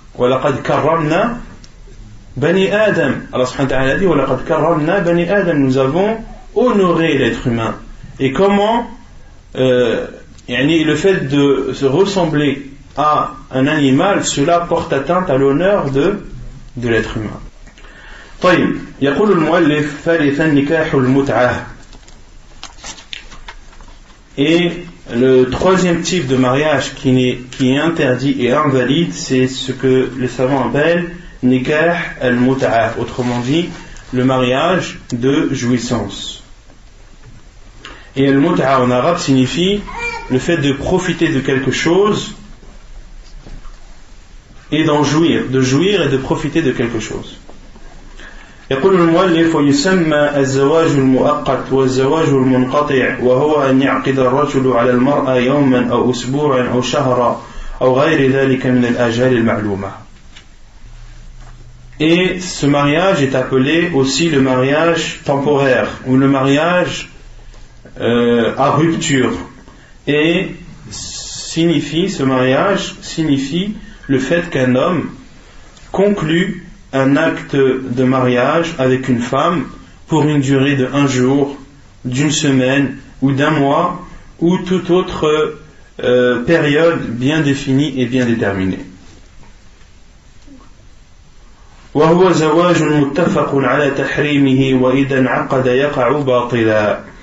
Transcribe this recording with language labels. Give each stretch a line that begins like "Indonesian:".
Arabic: وَلَقَدْ كَرَّمْنَا بَنِي آدَمَ.
French: Allah subhanahu wa ta'ala dit:
Arabic: وَلَقَدْ كَرَّمْنَا بَنِي آدَمَ.
French: Nous avons honoré l'être humain. Et comment le fait de se ressembler à un animal, cela porte atteinte à l'honneur de l'être humain.
Arabic: طيب, يقول المؤلف: ثالثا نكاح المتعة.
French: Et le troisième type de mariage qui est interdit et invalide, c'est ce que les savants appellent nikah al-mut'a, autrement dit le mariage de jouissance. Et al-mut'a en arabe signifie le fait de profiter de quelque chose et d'en jouir, de jouir et de profiter de quelque chose.
Arabic: يقول المؤلف: ويسمى الزواج المؤقت والزواج المنقطع وهو أن يعقد الرجل على المرأة يوما أو أسبوعا أو شهرا أو غير ذلك من الآجال المعلومة.
French: Et ce mariage est appelé aussi le mariage temporaire ou le mariage à rupture, et ce mariage signifie le fait qu'un homme conclut un acte de mariage avec une femme pour une durée de 1 jour, d'une semaine ou d'1 mois ou toute autre période bien définie et bien déterminée.
Arabic: وهو زواج متفق على تحريمه وإذا انعقد يقع باطلا.